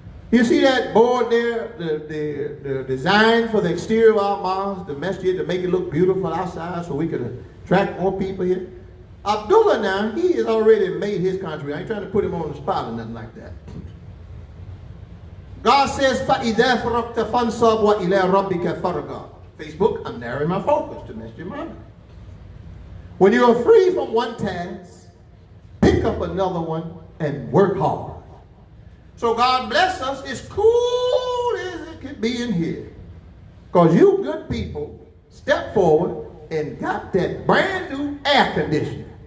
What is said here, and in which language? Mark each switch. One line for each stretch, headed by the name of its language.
English: You see that board there, the design for the exterior of our mosque, the masjid, to make it look beautiful outside so we could attract more people here? Abdullah now, he has already made his contribution. I ain't trying to put him on the spot or nothing like that. God says,
Arabic: فَإِذَا فَرَقْتَ فَانْصَبْ وَإِلَىٰ رَبِّكَ فَرْغَبْ.
English: Facebook, I'm narrowing my focus to Mr. Muhammad. When you are free from one task, pick up another one and work hard. So God bless us. It's cool as it could be in here. Because you good people stepped forward and got that brand new air conditioner.